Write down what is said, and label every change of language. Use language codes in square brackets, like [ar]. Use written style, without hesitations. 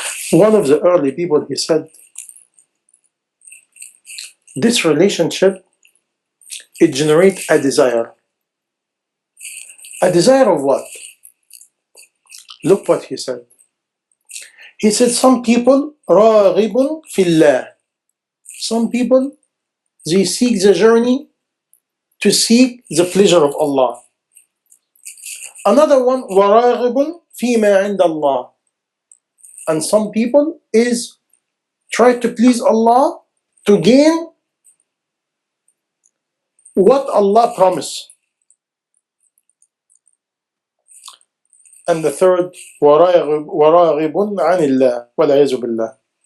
[en] One of the early people, he said, this relationship, it generates a desire. A desire of what? Look what he said. He said some people, [ar] راغب في الله. [en] Some people, they seek the journey to seek the pleasure of Allah. Another one, [ar] وراغب فيما عند الله. [en] And some people is try to please Allah to gain what Allah promised. And the third, [ar] وراغب عن الله والعياذ بالله.